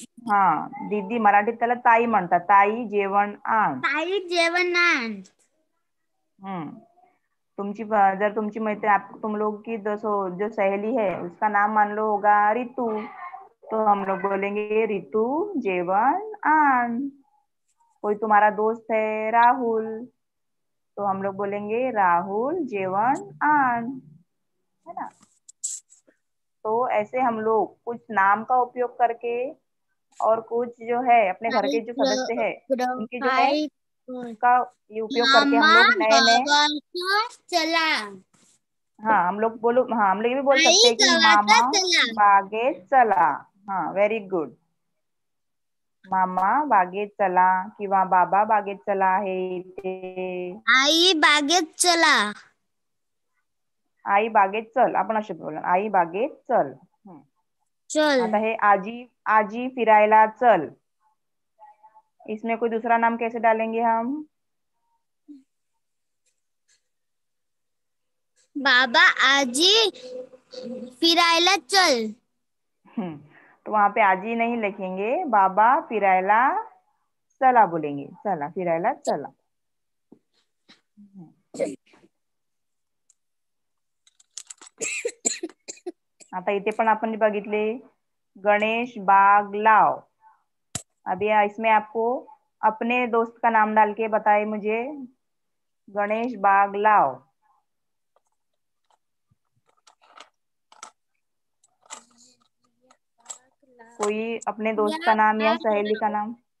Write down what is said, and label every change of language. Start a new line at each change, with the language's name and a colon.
Marathi: हा दीदी मराठीत त्याला ताई म्हणतात. ताई जेवण आण. ताई जेवण आण. तुमची जर तुमची मैत्री
Hindi: तुम लोग की जो सहेली है उसका नाम मान लो होगा रितु, तो हम लोग बोलेंगे रितु
Marathi: जेवण आण.
Hindi: कोई तुम्हारा दोस्त है राहुल, तो हम लोग बोलेंगे राहुल
Marathi: जेवण आण,
Hindi: है ना. तो ऐसे हम लोग कुछ नाम का उपयोग करके और कुछ जो है अपने घर के जो सदस्य है उनकी जो है उसका ये उपयोग करके हम लोग नए नए
Marathi: चला.
Hindi: हाँ हम लोग ये भी बोल
Marathi: आई
Hindi: सकते हैं कि
Marathi: गावाचा मामा चला. बागेत चला. हाँ
English: Very good.
Marathi: मामा बागेत चला किंवा बाबा बागेत चला आहे इथे. आई बागेत चला. आई बागेत चल. आपण असे बोला आई बागेत चल. चल. आता हे आजी आजी फिरायला चल.
Hindi: इसमें कोई दूसरा नाम कैसे डालेंगे हम?
Marathi: बाबा आजी फिरायला चल.
Hindi: तो वहां पे आजी नहीं लिखेंगे, बाबा
Marathi: फिरायला चला
Hindi: बोलेंगे.
Marathi: चला फिरायला चला. आता इथे पण आपण बघितले गणेश बाग लाव.
Hindi: अभी इसमें आपको अपने दोस्त का नाम डाल के बताए मुझे.
Marathi: गणेश बाग लाव.
Hindi: कोई अपने दोस्त का नाम या सहेली का नाम.